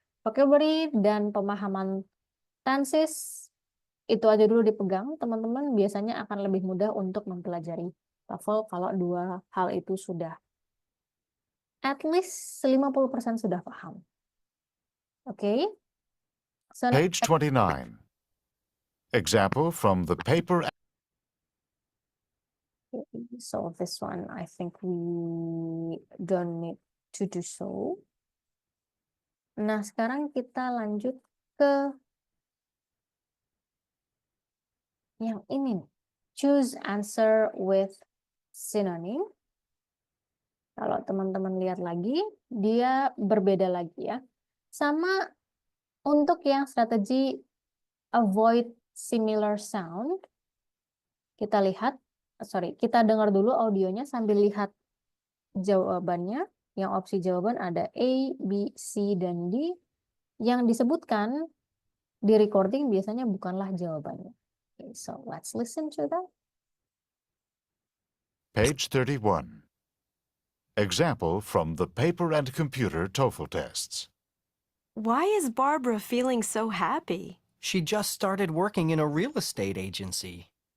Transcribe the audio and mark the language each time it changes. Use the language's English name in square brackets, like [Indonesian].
[Indonesian] Vocabulary dan pemahaman tenses itu aja dulu dipegang, teman-teman biasanya akan lebih mudah untuk mempelajari TOEFL kalau dua hal itu sudah [English] at least [Indonesian] 50% sudah paham. Oke. So, [English] Page 29. Example from the paper. so this one I think we don't need to do so. [Indonesian] Nah, sekarang kita lanjut ke yang ini. [English] Choose answer with synonym. [Indonesian] Kalau teman-teman lihat lagi, dia berbeda lagi ya. Sama untuk yang strategi avoid similar sound, kita dengar dulu audionya sambil lihat jawabannya. Yang opsi jawaban ada A, B, C, dan D. Yang disebutkan di recording biasanya bukanlah jawabannya. [English] Okay, so let's listen to that. Page 31. Example from the paper and computer TOEFL tests. Why is Barbara feeling so happy? She just started working in a real estate agency.